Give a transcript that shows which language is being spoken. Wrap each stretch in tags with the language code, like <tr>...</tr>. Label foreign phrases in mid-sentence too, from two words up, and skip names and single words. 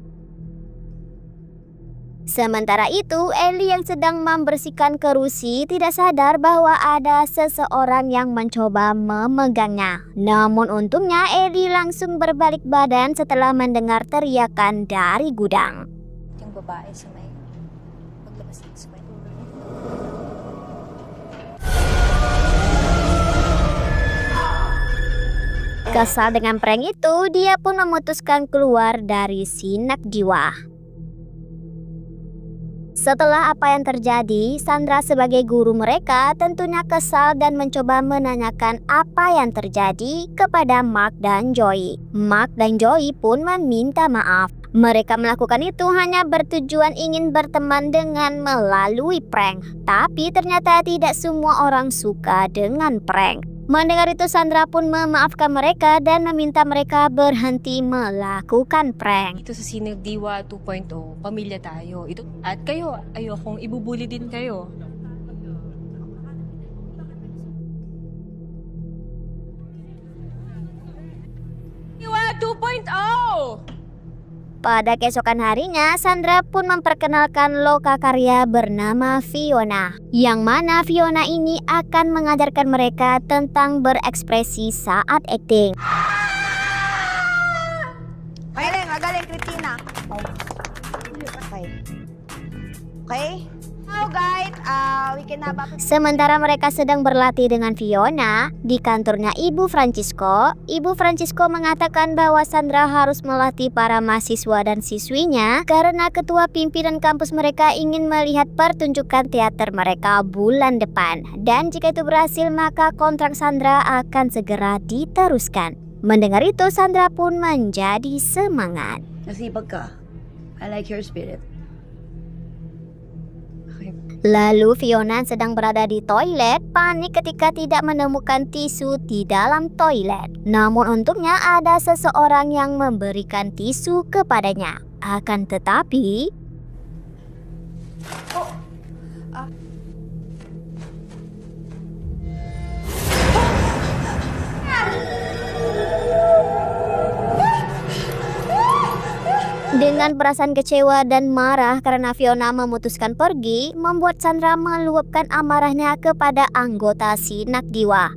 <id>Sementara itu, Ellie yang sedang membersihkan kerusi tidak sadar bahwa ada seseorang yang mencoba memegangnya. Namun untungnya Ellie langsung berbalik badan setelah mendengar teriakan dari gudang.</id> <tl>Yung babae sa may paglabas ng sweat.</tl> <id>Kesal dengan prank itu, dia pun memutuskan keluar dari Sinak Diwa. Setelah apa yang terjadi, Sandra sebagai guru mereka tentunya kesal dan mencoba menanyakan apa yang terjadi kepada Mark dan Joey. Mark dan Joey pun meminta maaf. Mereka melakukan itu hanya bertujuan ingin berteman dengan melalui prank. Tapi ternyata tidak semua orang suka dengan prank. Mendengar itu Sandra pun memaafkan mereka dan meminta mereka berhenti melakukan prank.</id> <tl>Ito sa Sinag Diwa 2.0, pamilya tayo. Ito, at kayo, ayokong ibubuli din kayo. Diwa 2.0!</tl> <id>Pada keesokan harinya, Sandra pun memperkenalkan loka karya bernama Fiona. Yang mana Fiona ini akan mengajarkan mereka tentang berekspresi saat acting.</id> <tl>Galing, magaling, Christina.</tl> <en>Okay. Okay? Now guys, we can have a...</en> <id>Sementara mereka sedang berlatih dengan Fiona di kantornya Ibu Francisco mengatakan bahwa Sandra harus melatih para mahasiswa dan siswinya karena ketua pimpinan kampus mereka ingin melihat pertunjukan teater mereka bulan depan. Dan jika itu berhasil, maka kontrak Sandra akan segera diteruskan. Mendengar itu, Sandra pun menjadi semangat.</id> <tl>Nasipag ka.</tl> <en>I like your spirit.</en> <id>Lalu Fiona sedang berada di toilet, panik ketika tidak menemukan tisu di dalam toilet. Namun untungnya ada seseorang yang memberikan tisu kepadanya. Akan tetapi... Dengan perasaan kecewa dan marah karena Fiona memutuskan pergi, membuat Sandra meluapkan amarahnya kepada anggota Sinag Diwa.</id>